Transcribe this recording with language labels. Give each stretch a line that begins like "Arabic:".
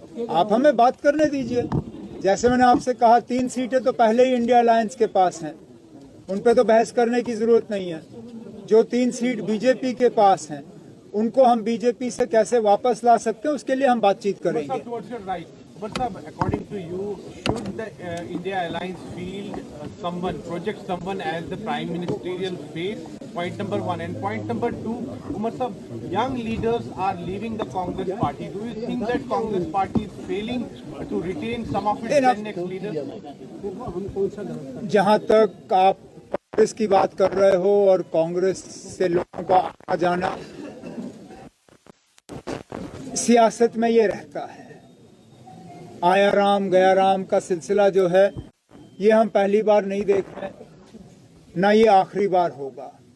Hindi: आप हमें बात करने दीजिए। जैसे मैंने आपसे कहा 3 सीटें तो पहले ही इंडिया अलायंस के पास हैं, उन पे तो बहस करने की जरूरत नहीं है। जो 3 सीट बीजेपी के पास हैं उनको हम बीजेपी से कैसे वापस ला सकते हैं उसके लिए हम बातचीत करेंगे।
English: According to you, should the India Alliance field project someone as the prime ministerial face? Point number 1. And point number 2, Umar sahab, young leaders are leaving the Congress party. Do you think that Congress party is failing to retain some of its 10 next leaders?
Hindi: जहां तक आप कांग्रेस की बात कर रहे हो और कांग्रेस से लोगों का आना जाना, सियासत में ये रहता है। आया राम गया राम का सिलसिला जो है ये हम पहली बार नहीं देख रहे, ना ये आखिरी बार होगा।